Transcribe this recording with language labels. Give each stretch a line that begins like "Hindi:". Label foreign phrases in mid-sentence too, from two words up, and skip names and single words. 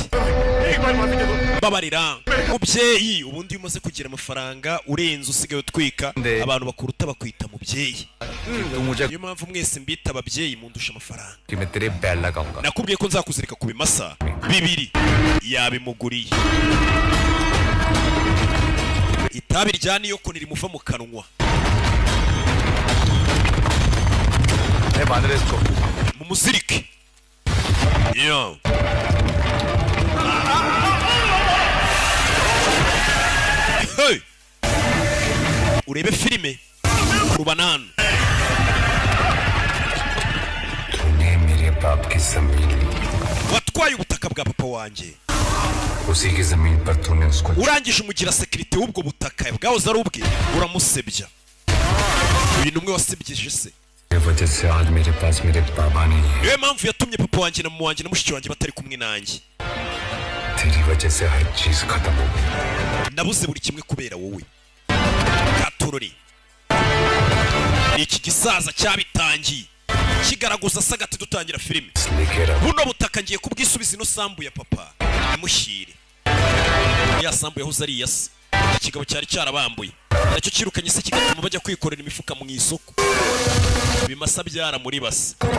Hindi: एक बार माफी दे दो
Kinyarwanda: babarira mubyeyi ubundi iyo umaze kugira amafaranga urenze usigaye utwika abantu bakuruta bakwita mubyeyi
Hindi: तू मुझे
Kinyarwanda: niyo mpamvu mwese mbita ababyeyi mundusha amafaranga
Hindi: कि मैं तेरे बैल लगाऊंगा
Kinyarwanda: nakubwiye ko nzakuzirika ku bimasa 2 yabimuguriye itabi rya niyoko nirimuva mu kanwa
Hindi: मैं बांध रहे इसको
Kinyarwanda: mumuzirike yo hey urebe filime kurubanana
Hindi: तूने मेरे बाप की जमीन ली
Kinyarwanda: watwaye ubutaka bwa papa wanjye
Hindi: उसी की जमीन पर तूने उसको
Kinyarwanda: urangije umugira sekirite w'ubwo butaka bwahoze ari ubwe uramusebya uyu numwe wasebyeje se
Hindi: वजह से आज मेरे पास मेरे बाबा नहीं है
Kinyarwanda: niyo mpamvu yatumye papa wanjye na mama wanjye na mushiki wanjye batari kumwe nanjye
Hindi: तेरी वजह से हर चीज खत्म हो गई
Kinyarwanda: nabuze buri kimwe kubera wowe gatorori iki gisaza cyabitangiye kigaragaza sagati dutangira filime buno butaka ngiye kubwisubiza ino sambu ya papa imushyire ya sambu yahoze ari iyase ikigabo cyari cyarabambuye nacyo kirukanye se kigatuma bajya kwikorera imifuka mu isoko bimasa byara muri base